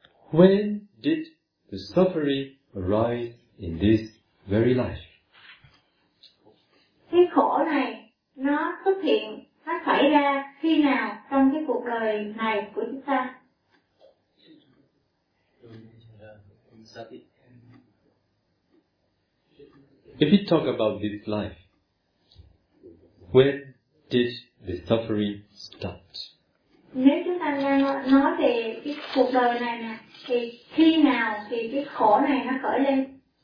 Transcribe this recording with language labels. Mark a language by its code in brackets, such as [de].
[en] When did the suffering arise in this very life? [vi] Cái khổ này nó xuất hiện, nó xảy ra khi nào trong cái cuộc đời này của chúng ta? [en] If we talk about this life, when did the suffering start? [vi] Nếu chúng ta nói về cái cuộc đời này nè, thì khi nào thì cái khổ này nó khởi lên?